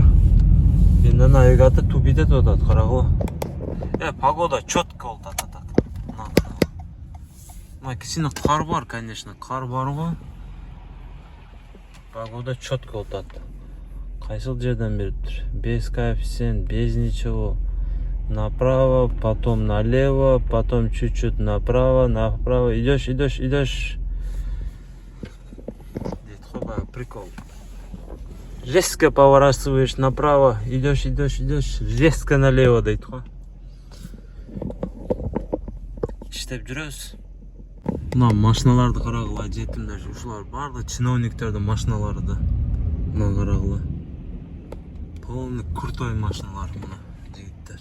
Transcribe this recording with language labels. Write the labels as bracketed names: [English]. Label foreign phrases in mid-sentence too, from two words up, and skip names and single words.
[Kyrgyz] Менде навигатор тупит этип атат, карагыла. [Russian] Погода четко [Kyrgyz] болуп атат. Мына кичине кар бар, конечно, кар бар го. [Russian] Погода четко [Kyrgyz] болуп атат. Кайсыл жерден бериптир? [Russian] Без коэффициент, без ничего. Направо, потом налево, потом чуть-чуть направо. Идешь. [Kyrgyz] Дейт го, баягы прикол. [Russian] Резко поворачиваешь направо, идешь, резко налево [Kyrgyz] дейт го. Иштеп жүрөбүз. Мына машиналарды карагыла, жетимдер, ушулар баардыгы чиновниктердин машиналары да. Мына карагыла. [Russian] Полный крутой [Kyrgyz] машиналар мына жигиттер.